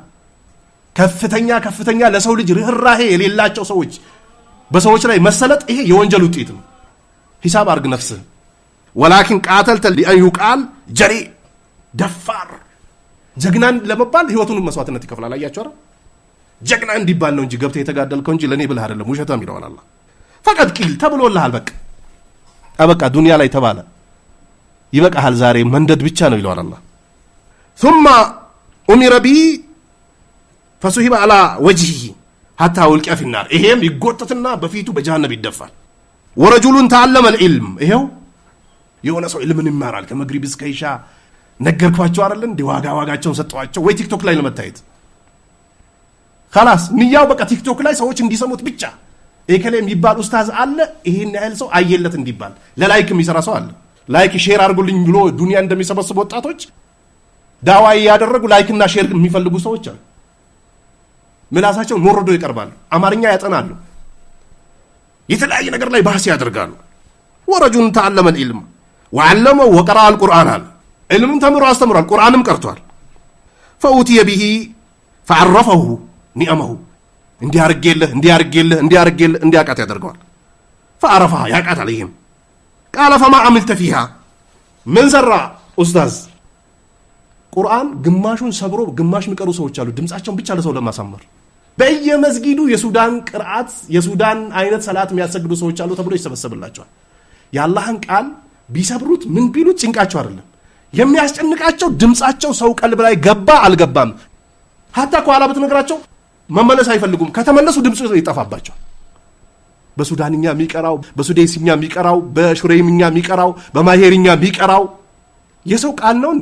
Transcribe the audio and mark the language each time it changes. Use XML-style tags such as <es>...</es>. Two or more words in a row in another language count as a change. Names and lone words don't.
<am>ከፍተኛ ለሰው ልጅ ርህራሄ የሌላቸው ሰዎች በሰዎች ላይ መሰለጥ፣ ይሄ የወንጀል ውጤት ነው። ሂሳብ አርግ ነፍስህ።</am> <ar>ولكن قاتلت لأن يقال جريء</ar> <am>ደፋር፣ ጀግናን ለመባል ህይወቱን መስዋዕትነት ይከፍላል። አያችሁ አይደል? ጀግና እንዲባል ነው እንጂ ገብተህ የተጋደልከው እንጂ ለኔ ብለህ አይደለም። ውሸታም ይለዋል አላህ።</am> <ar>فقد قيل</ar> <am>ተብሎልሃል። በቃ ዱንያ ላይ ተባለ። ይበቃሃል። ዛሬ መንደድ ብቻ ነው ይለዋል አላህ።</am> <ar>ثم امر به فسحب على وجهه حتى ulqiya في النار።</ar> <am>ይሄም ይጎተትና በፊቱ በጀሃነም ይደፋል።</am> <ar>ورجل تعلم العلم።</ar> <am>ይሄው የሆነ ሰው ኢልምን ይማራል ከመግሪብ እስከ ኢሻ። ነገርኳቸው አይደል እንዴ? ዋጋቸውን ሰጠዋቸው ወይ ቲክቶክ ላይ ለመታየት خلاص ንያው በቃ ቲክቶክ ላይ ሰዎች እንዲሰሙት ብቻ። ኤከለ የሚባል ኡስታዝ አለ፣ ይሄን ያህል ሰው አየለት እንዲባል። ለላይክ የሚሰራ ሰው አለ። ላይክ ሼር አድርጉልኝ ብሎ ዱንያ እንደሚሰበስቡ ወጣቶች ዳዋ ያደረጉ ላይክና ሼር የሚፈልጉ ሰዎች አሉ። ምላሳቸው ሞርዶ ይቀርባሉ። አማርኛ ያጠናሉ። የተለያየ ነገር ላይ ባህስ ያደርጋሉ።</am> <ar>ورجل تعلم العلم وعلمه وقرأ القرآن።</ar> <am>علم ተምሮ አስተምሯል። ቁርአንም ቀርቷል።</am> <ar>فأوتي به فعرفه نعمه።</ar> <am>እንዲያርገለህ ያደርገዋል። فعرفها ያቃት</am> <ar>عليهم قال فما عملت فيها።</ar> <am>ምን ሰራ ኡስታዝ? ቁርአን ግማሹን ሰብሮ ግማሽ የሚቀሩ ሰዎች አሉ፣ ድምጻቸውን ብቻ ለሰው ለማሳመር። በየመስጊዱ የሱዳን ቅርአት የሱዳን አይነት ሰላት የሚያሰግዱ ሰዎች አሉ ተብሎ ይሰበሰብላቸዋል። የአላህን ቃል ቢሰብሩት ምን ቢሉት ጭንቃቸው አይደለም የሚያስጨንቃቸው፣ ድምጻቸው ሰው ቀልብ ላይ ገባ አልገባም። ሀታ ከኋላ ብትነግራቸው መመለስ አይፈልጉም። ከተመለሱ ድምጽ ይጠፋባቸው። በሱዳንኛ የሚቀራው፣ በሱዴስኛ የሚቀራው፣ በሹሬምኛ የሚቀራው፣ በማሄርኛ የሚቀራው የሰው ቃል ነው እንዴ?</am>